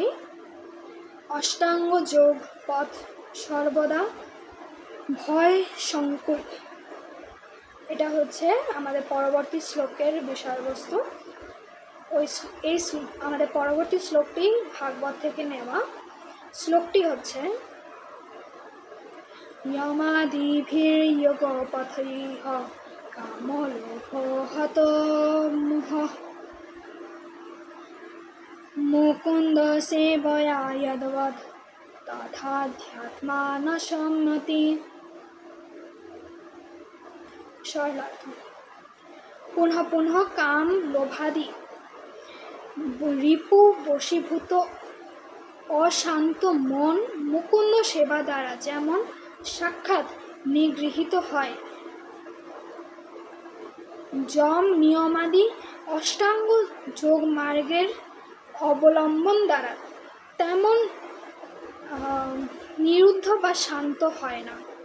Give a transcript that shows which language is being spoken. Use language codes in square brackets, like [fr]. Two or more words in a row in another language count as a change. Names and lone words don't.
[bn] অষ্টাঙ্গ যোগ পথ সর্বদা ভয় সংকুল, এটা হচ্ছে আমাদের পরবর্তী শ্লোকের বিষয়বস্তু। আমাদের পরবর্তী শ্লোকটি ভাগবত থেকে নেওয়া। শ্লোকটি হচ্ছে [sa] यमादिभिर्युगपथैः कामलोभो हतो मुहः मुकुन्द सेवया यद्वत् तथाध्यात्मा न सम्मति। [bn] सरलार्थ। পুনঃ পুনঃ কাম লোভাদি রিপু বশীভূত অশান্ত মন মুকুন্দ সেবা দ্বারা যেমন সাক্ষাৎ নিগৃহীত হয়, যম নিয়মাদি অষ্টাঙ্গ যোগ মার্গের অবলম্বন দ্বারা তেমন নিরুদ্ধ বা শান্ত হয় না।